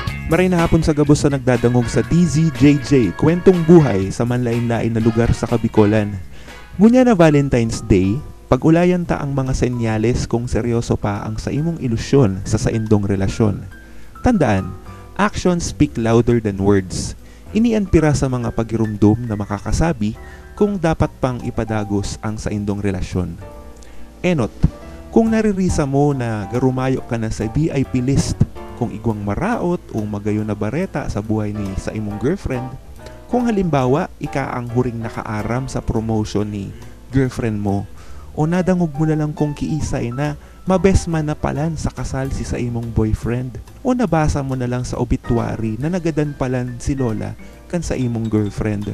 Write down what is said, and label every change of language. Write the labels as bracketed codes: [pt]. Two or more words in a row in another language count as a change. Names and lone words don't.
[bik] Maray na hapon sa gabos sa nagdadangog sa DZJJ, kwentong buhay sa manlain-lain na lugar sa Kabikolan. Ngunya na Valentine's Day, pag-ulayan ta ang mga senyales kung seryoso pa ang sa imong ilusyon sa saindong relasyon. Tandaan, [en] actions speak louder than words. [bik] Inian pira sa mga pagirumdum na makakasabi kung dapat pang ipadagos ang saindong relasyon. Enot, kung naririsa mo na garumayo ka na sa [en] VIP list, [bik] kung igwang maraot o magayon na bareta sa buhay ni sa imong girlfriend, kung halimbawa ika ang huring nakaaram sa promotion ni girlfriend mo, o nadangog mo na lang kung kiisay na mabesman na palan sa kasal si sa imong boyfriend, o nabasa mo na lang sa obituary na nagadan palan si lola kan sa imong girlfriend.